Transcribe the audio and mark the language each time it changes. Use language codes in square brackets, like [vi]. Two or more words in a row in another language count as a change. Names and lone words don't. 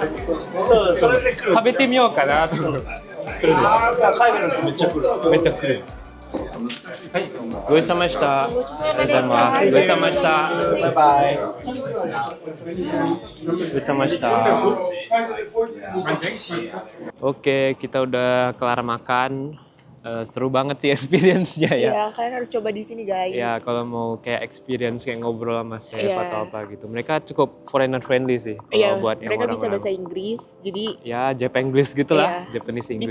[ja] それで来る。食べてみようかなと思って。来るんで。海外の人めっちゃ来る。めっちゃ来る。はい、ごちそうさまでした。ありがとうございます。ごちそうさまでした。バイバイ。ごちそうさまでした。 [id] Oke, kita udah kelar makan. Seru banget sih experience-nya ya. Iya, kalian harus coba di sini guys. Ya, kalau mau kayak experience kayak ngobrol sama chef atau apa gitu. Mereka cukup [en] foreigner friendly [id] sih kalau buat yang mereka bisa orang-orang. bahasa Inggris. Jadi Ya, Japanese gitu lah, [en] Japanese English.